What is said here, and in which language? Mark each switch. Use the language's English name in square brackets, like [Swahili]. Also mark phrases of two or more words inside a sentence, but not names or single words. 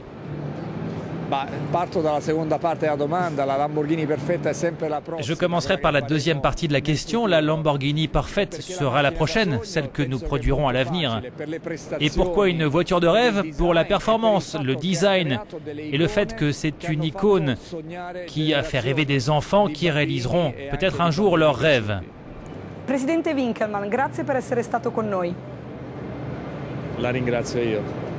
[French] Je commencerai par la deuxième partie de la question. La Lamborghini parfaite sera la prochaine, celle que nous produirons à l'avenir. Et pourquoi une voiture de rêve? Pour la performance, le design et le fait que c'est une icône qui a fait rêver des enfants qui réaliseront peut-être un jour leurs rêves. [Italian] Presidente Winkelmann, grazie per essere stato con noi. La ringrazio io.